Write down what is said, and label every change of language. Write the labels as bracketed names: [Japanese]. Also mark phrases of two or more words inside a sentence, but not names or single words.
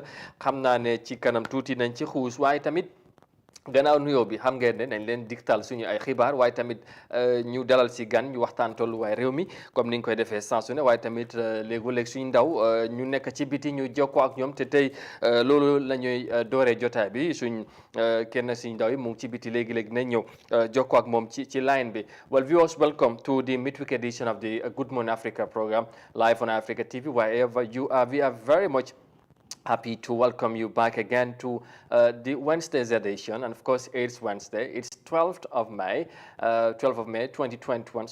[Wolof] xam naa ne ci kanam tuuti nañ ci xuus waaye tamit gannaaw nuyoo bi xam ngeen ne nañ leen digtal suñu ay xibaar waaye tamit ñu dalal si gan ñu waxtaan tolluwaay réew mi comme ni ñu koy defee saa su ne waaye tamit léegu-léeg suñu ndaw ñu nekk ci biti ñu jokkoo ak ñoom te tey loolu la ñuy dooree jotaay bi suñ kenn suñu ndaw yi mu ngi ci biti léegi-léegi nañ ñëw jokkoo ak moom ci line bi. [English] Well, viewers, welcome to the midweek edition of the Good Morning Africa program live on Africa TV. Wherever you are, we are very much happy to welcome you back again to the Wednesday's edition. And of course, it's Wednesday. It's 12th of May, 12th of May 2021.